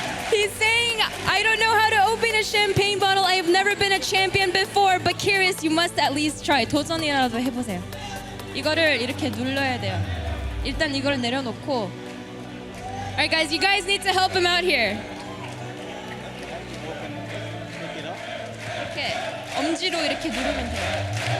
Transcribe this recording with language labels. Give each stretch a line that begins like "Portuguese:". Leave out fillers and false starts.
English: He's saying, I don't know how to open a champagne bottle. I have never been a champion before, but Curious, you must at least try.
Korean: 도전이라도 해보세요. 이거를 이렇게 눌러야 돼요. 일단 이거를 내려놓고.
English: Alright, guys, you guys need to help him out here.
Korean: 이렇게 엄지로 이렇게 누르면 돼요.